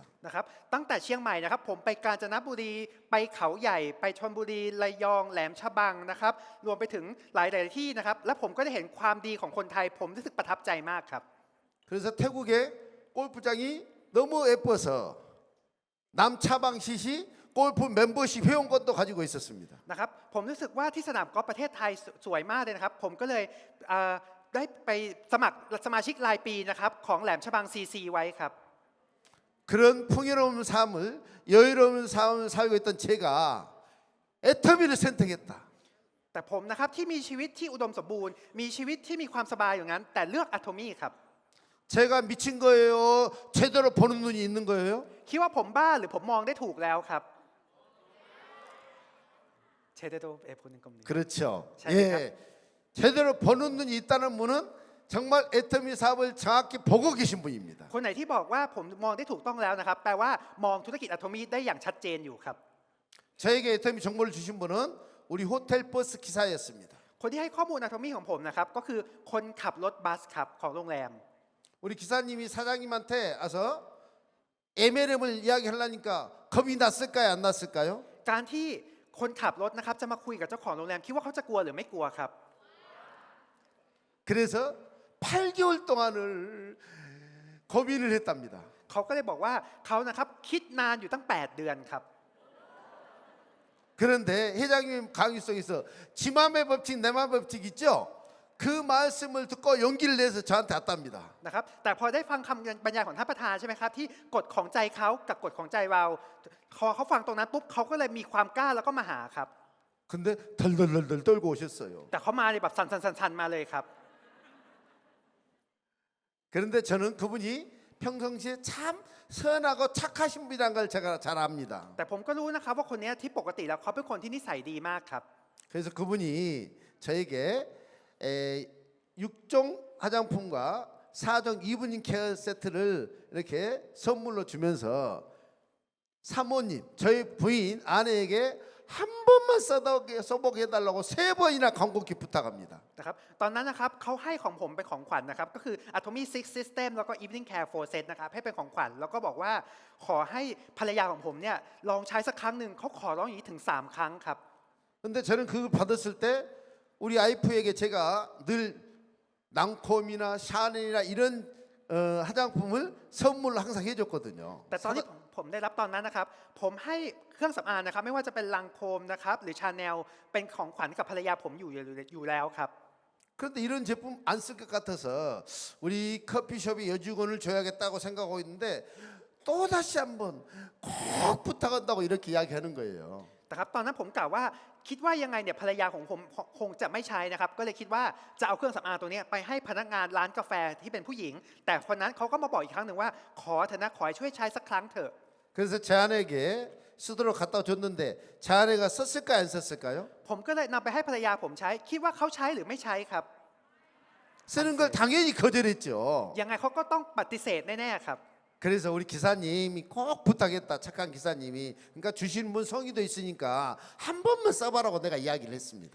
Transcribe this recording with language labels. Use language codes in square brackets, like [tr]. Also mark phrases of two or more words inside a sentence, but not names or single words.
[th] นะครับตั้งแต่เชียงใหม่นะครับผมไปกาญจนบุรีไปเขาใหญ่ไปชลบุรีระยองแหลมฉบังนะครับรวมไปถึงหลายๆที่นะครับและผมก็ได้เห็นความดีของคนไทยผมรู้สึกประทับใจมากครับ [ko] 그래서 태국의 골프장이 너무 예뻐서 남차방 시시 골프 멤버십 회원권도 가지고 있었습니다. [th] นะครับผมรู้สึกว่าที่สนามกอล์ฟประเทศไทยสวยมากเลยนะครับผมก็เลยได้ไปสมัครสมาชิกรายปีนะครับของแหลมฉบัง CC ไว้ครับ [ko] 그런 풍요로운 삶을 여유로운 삶을 살고 있던 제가 애터미를 선택했다. [th] แต่ผมนะครับที่มีชีวิตที่อุดมสมบูรณ์มีชีวิตที่มีความสบายอย่างนั้นแต่เลือกอะโทมี่ครับ [ko] 제가 미친 거예요? 제대로 보는 눈이 있는 거예요? [th] คิดว่าผมบ้าหรือผมมองได้ถูกแล้วครับเชเดโดเอพูนึงกม [ko] 그렇죠. 자, 예, 제대로 보는 눈이 있다는 분은 정말 애터미 사업을 정확히 보고 계신 분입니다. [th] คนไหนที่บอกว่าผมมองได้ถูกต้องแล้วนะครับแปลว่ามองธุรกิจอะโทมิได้อย่างชัดเจนอยู่ครับ [ko] 저에게 애터미 정보를 주신 분은 우리 호텔 버스 기사였습니다. [th] คนที่ให้ข้อมูลอะโทมิของผมนะครับก็คือคนขับรถบัสครับของโรงแรม [ko] 우리 기사님이 사장님한테 와서 MLM을 이야기하려니까 겁이 났을까요? 안 났을까요? [th] การที่คนขับรถนะครับจะมาคุยกับเจ้าของโรงแรมคิดว่าเขาจะกลัวหรือไม่กลัวครับ [ko] 그래서 8개월 동안을 고민을 했답니다. [th] เขาก็เลยบอกว่าเขานะครับคิดนานอยู่ตั้ง 8 เดือนครับ [ko] 그런데 회장님 강의 속에서 지 맘의 법칙 내 맘의 법칙 있죠? 그 말씀을 듣고 용기를 내서 저한테 왔답니다. [th] นะครับแต่พอได้ฟังคำบรรยายของท่านประธานใช่ไหมครับที่กฎของใจเขากับกฎของใจเราพอเขาฟังตรงนั้นปุ๊บเขาก็เลยมีความกล้าแล้วก็มาหาครับ [ko] 근데 덜덜덜덜 떨고 오셨어요. [th] แต่เขามาเลยแบบสั่นๆๆมาเลยครับ [ko] 그런데 저는 그분이 평상시에 참 선하고 착하신 분이라는 걸 제가 잘 압니다. [th] แต่ผมก็รู้นะครับว่าคนนี้ที่ปกติแล้วเขาเป็นคนที่นิสัยดีมากครับ [ko] 그래서 그분이 저에게 6종 화장품과 4종 이브닝 케어 세트를 이렇게 선물로 주면서 사모님, 저희 부인 아내에게 한 번만 써보게 해달라고 3번이나 간곡히 부탁합니다. [th] นะครับตอนนั้นนะครับเขาให้ของผมเป็นของขวัญนะครับก็คือ Atomy Six System แล้วก็ Evening Care 4 Set นะครับให้เป็นของขวัญแล้วก็บอกว่าขอให้ภรรยาของผมเนี่ยลองใช้สักครั้งหนึ่งเขาขอร้องอย่างนี้ถึง 3 ครั้งครับ [ko] 근데 저는 그걸 받았을 때 우리 와이프에게 제가 늘 랑콤이나 샤넬이나 이런 화장품을 선물로 항상 해줬거든요. [th] แต่ตอนที่ผมได้รับตอนนั้นนะครับผมให้เครื่องสำอางนะครับไม่ว่าจะเป็นลังโคมนะครับหรือชาแนลเป็นของขวัญกับภรรยาผมอยู่แล้วครับ [ko] 그런데 이런 제품 안 쓸 것 같아서 우리 커피숍의 여직원을 줘야겠다고 생각하고 있는데 또다시 한번 꼭 부탁한다고 이렇게 이야기하는 거예요. [th] แต่ครับตอนนั้นผมกล่าวว่าคิดว่ายังไงเนี่ยภรรยาของผมคงจะไม่ใช้นะครับก็เลยคิดว่าจะเอาเครื่องสำอางตัวนี้ไปให้พนักงานร้านกาแฟที่เป็นผู้หญิง แต่คนนั้นเขาก็มาบอกอีกครั้งหนึ่งว่าขอเถอะนะขอให้ช่วยใช้สักครั้งเถอะ [ko] 그래서 제 아내에게 쓰도록 갖다 줬는데 제 아내가 썼을까요? 안 썼을까요? [th] ผมก็เลยนำไปให้ภรรยาผมใช้คิดว่าเขาใช้หรือไม่ใช้ครับ [ko] 쓰는 걸 당연히 거절했죠. [th] ยังไงเขาก็ต้องปฏิเสธแน่ๆครับ [ko] 그래서 우리 기사님이 꼭 부탁했다. 착한 기사님이. 그러니까 주시는 분 성의도 있으니까 한 번만 써봐라고 내가 이야기를 했습니다.